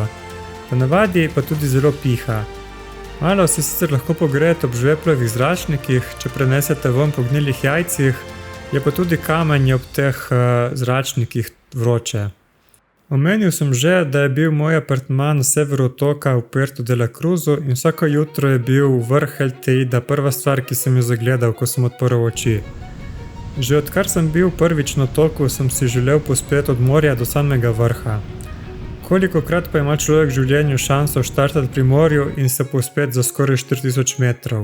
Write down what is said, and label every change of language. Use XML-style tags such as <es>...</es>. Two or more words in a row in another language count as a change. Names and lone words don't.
<sl>Ponavadi pa tudi zelo piha. Malo se sicer lahko pogrejete ob žveplovih zračnikih, če prenesete ven po gnilih jajcih, je pa tudi kamenje ob teh zračnikih vroče. Omenil sem že, da je bil moj apartma na severu otoka v Puerto de la Cruzu in vsako jutro je bil vrh El Teida prva stvar, ki sem jo zagledal, ko sem odprl oči. Že odkar sem bil prvič na otoku, sem si želel pospeti od morja do samega vrha. Kolikokrat pa ima človek v življenju šanso štartati pri morju in se povzpeti za skoraj 4000 metrov.</sl>